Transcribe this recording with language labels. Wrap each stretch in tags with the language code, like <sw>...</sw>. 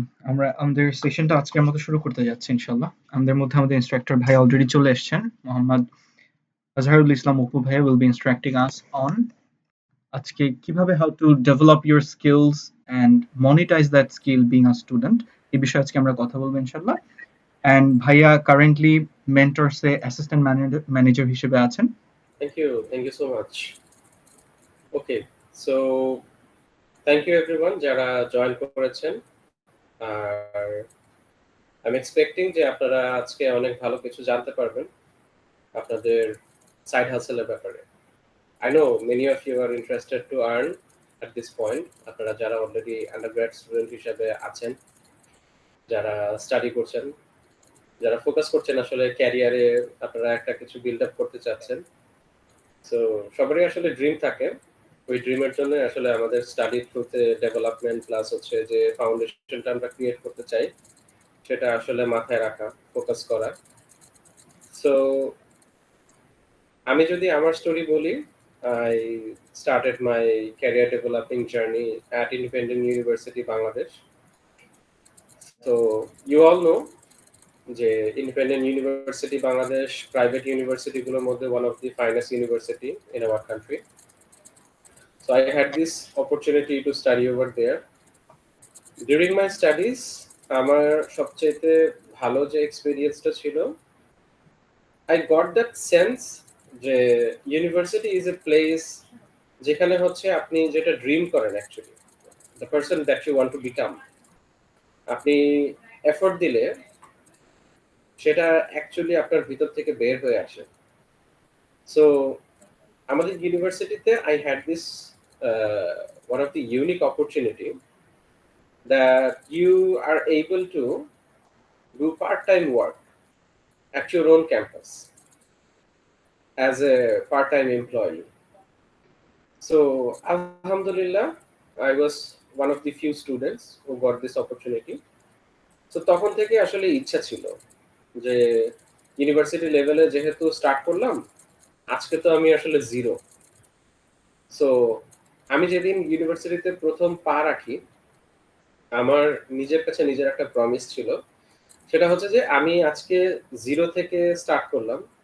<bn>আমরা আমাদের সেশনটা আজকের মতো শুরু করতে যাচ্ছি ইনশাআল্লাহ। আমাদের মধ্যে আমাদের ইন্সট্রাক্টর ভাই অলরেডি চলে এসেছেন।</bn> <en>মোহাম্মদ আজহারুল ইসলাম অপু ভাইয়া will be instructing us on</en> <bn>আজকে কিভাবে</bn> <en>how to develop your skills and monetize that skill being a student</en> <bn>এই বিষয়ে আজকে আমরা কথা বলবো ইনশাআল্লাহ। And ভাইয়া কারেন্টলি মেন্টরসে অ্যাসিস্ট্যান্ট ম্যানেজার হিসেবে আছেন।</bn> <en>Thank you so much. Okay, so thank you everyone</en> <bn>যারা জয়েন করেছেন। আর</bn> <en>I'm expecting</en> <bn>যে আপনারা আজকে অনেক ভালো কিছু জানতে পারবেন আপনাদের সাইড হাসেলের ব্যাপারে।</bn> <en>I know many of you are interested to earn at this point.</en> <bn>আপনারা যারা অলরেডি আন্ডারগ্র্যাড স্টুডেন্ট হিসেবে আছেন, যারা স্টাডি করছেন, যারা ফোকাস করছেন আসলে ক্যারিয়ারে আপনারা একটা কিছু বিল্ড আপ করতে চাচ্ছেন। সো সবারই আসলে ড্রিম থাকে। ওই ড্রিমের জন্য আসলে আমাদের স্টাডি থ্রুতে ডেভেলপমেন্ট প্লাস হচ্ছে যে ফাউন্ডেশনটা আমরা ক্রিয়েট করতে চাই, সেটা আসলে মাথায় রাখা, ফোকাস করা। সো আমি যদি আমার স্টোরি বলি,</bn> <en>I started my career developing journey at Independent University Bangladesh. So you all know যে Independent University Bangladesh</en> <bn>private university গুলোর মধ্যে</bn> <en>one of the finest university in our country. So I had this opportunity to study over there. During my studies,</en> <bn>আমার সবচেয়ে ভালো যে এক্সপেরিয়েন্সটা ছিল,</bn> <en>I got that sense</en> <bn>যে</bn> <en>university is a place</en> <bn>যেখানে হচ্ছে আপনি যেটা ড্রিম করেন actually,</bn> <en>the person that you want to become,</en> <bn>আপনি এফোর্ট দিলে সেটা অ্যাকচুয়ালি আপনার ভিতর থেকে বের হয়ে আসে। সো আমাদের ইউনিভার্সিটিতে</bn> <en>I had this one of the unique opportunity that you are able to do part-time work at your own campus as a part-time employee. So, Alhamdulillah, I was one of the few students who got this opportunity.</en> <bn>So, তখন থেকে আসলে ইচ্ছা ছিল যে university লেভেলে যেহেতু start করলাম, আজকে তো আমি আসলে জিরো। সো আমি যেদিন ইউনিভার্সিটিতে প্রথম পা রাখি, আমার নিজের কাছে নিজের একটা প্রমিস ছিল, সেটা হচ্ছে যে আমি আজকে জিরো থেকে স্টার্ট করলাম।</bn>